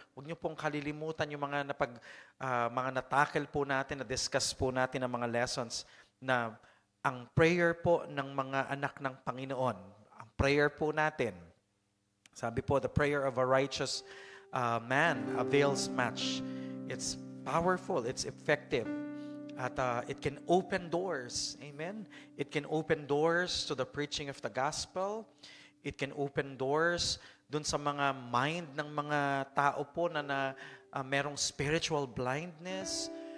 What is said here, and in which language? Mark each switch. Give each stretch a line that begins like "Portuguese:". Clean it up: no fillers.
Filipino: Huwag niyo pong kalilimutan yung mga natakil po natin, na-discuss po natin ng mga lessons na ang prayer po ng mga anak ng Panginoon, ang prayer po natin, sabi po,
English: the prayer of a righteous man avails much. It's powerful, it's effective. At it can open doors. Amen? It can open doors to the preaching of the gospel. It can open doors
Filipino: dun sa mga mind ng mga tao po na merong spiritual blindness.